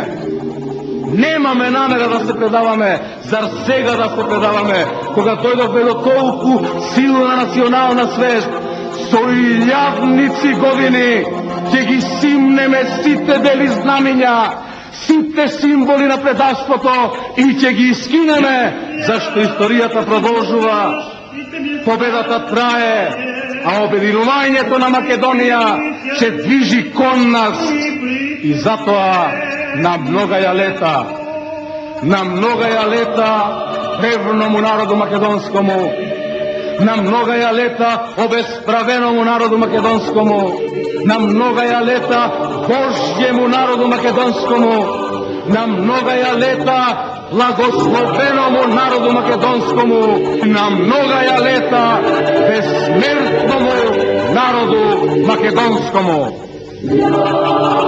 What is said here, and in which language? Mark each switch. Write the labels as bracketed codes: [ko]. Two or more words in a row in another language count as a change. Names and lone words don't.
[mk] Немаме намера да се предаваме, зар сега да се предаваме, кога дојдовме до толку силна национална свест, со илјадници години ќе ги симнеме сите бели знамиња, сите символи на предавството и ќе ги искинеме, зашто историјата продолжува, победата трае, а обединувањето на Македонија ќе движи кон нас. [cu] И затоа на многаја лета древному народу македонскому, на многаја лета обесправеному народу македонскому, на многаја лета Божјему народу македонскому, на многаја лета благословеному народу македонскому, на многаја лета безсмертному народу македонскому.